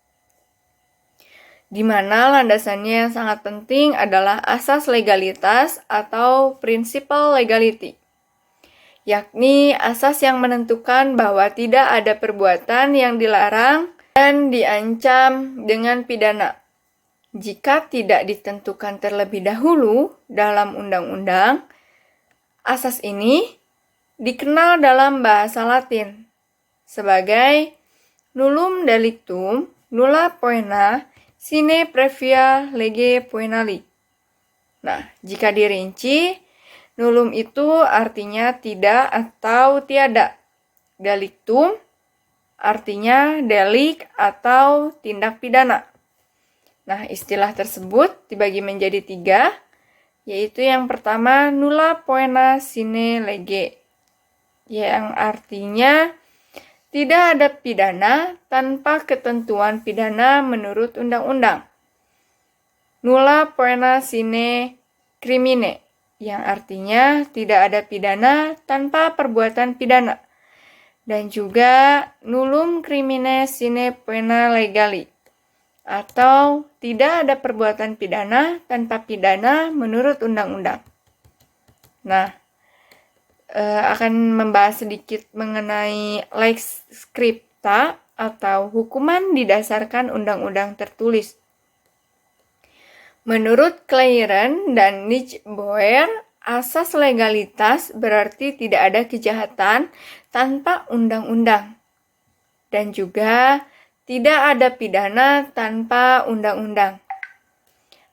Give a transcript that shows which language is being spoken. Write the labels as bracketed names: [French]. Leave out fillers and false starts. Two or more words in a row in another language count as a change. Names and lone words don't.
[Indonesian] di mana landasannya yang sangat penting adalah asas legalitas atau [English] principle legality, [Indonesian] yakni asas yang menentukan bahwa tidak ada perbuatan yang dilarang dan diancam dengan pidana jika tidak ditentukan terlebih dahulu dalam undang-undang. Asas ini dikenal dalam bahasa Latin sebagai [Latin] nullum delictum nulla poena sine previa lege poenali. [Indonesian] Nah, jika dirinci, nullum itu artinya tidak atau tiada. Delictum artinya delik atau tindak pidana. Nah, istilah tersebut dibagi menjadi 3, yaitu yang pertama [Latin] nulla poena sine lege, [Indonesian] yang artinya tidak ada pidana tanpa ketentuan pidana menurut undang-undang. [Latin] Nulla poena sine crimine, [Indonesian] yang artinya tidak ada pidana tanpa perbuatan pidana. Dan juga [Latin] nullum crimine sine poena legali, [Indonesian] atau tidak ada perbuatan pidana tanpa pidana menurut undang-undang. Nah, akan membahas sedikit mengenai [Latin] lex scripta [Indonesian] atau hukuman didasarkan undang-undang tertulis. Menurut Claren dan Nichtbauer, asas legalitas berarti tidak ada kejahatan tanpa undang-undang, dan juga tidak ada pidana tanpa undang-undang.